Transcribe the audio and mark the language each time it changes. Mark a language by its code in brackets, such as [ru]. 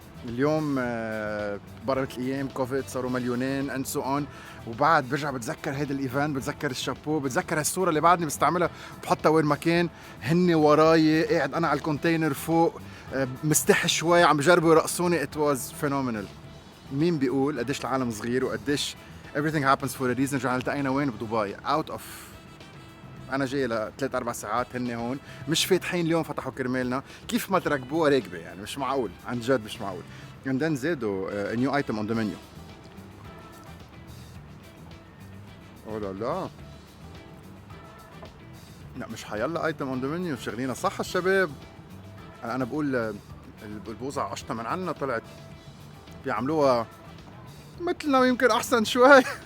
[ar] اليوم برمت الايام كوفيد صاروا مليونين [en] and so on, [ar] وبعد برجع بتذكر هيدا الايفنت، بتذكر الشابو، بتذكر هالصوره اللي بعدني بستعملها بحطها وين ما كان، هن وراي قاعد انا على الكونتينر فوق مستحي شوي عم بجربوا يرقصوني. [en] it was phenomenal. [ar] مين بيقول قديش العالم صغير وقديش [en] everything happens for a reason. [ar] رجعنا التقينا وين؟ بدبي [en] out of [ar] انا جاي ل3 4 ساعات، هن هون مش فاتحين اليوم، فتحوا كرمالنا. كيف ما تركبوها راكبه يعني مش معقول، عن جد مش معقول. [en] and then [ar] زادوا [en] a new item on the menu. [ar] لا لا مش حيلا [en] item on the menu, [ar] شغلينا صح الشباب. انا بقول البوزة قشطة من عنا، طلعت بيعملوها مثلنا ويمكن احسن شوي.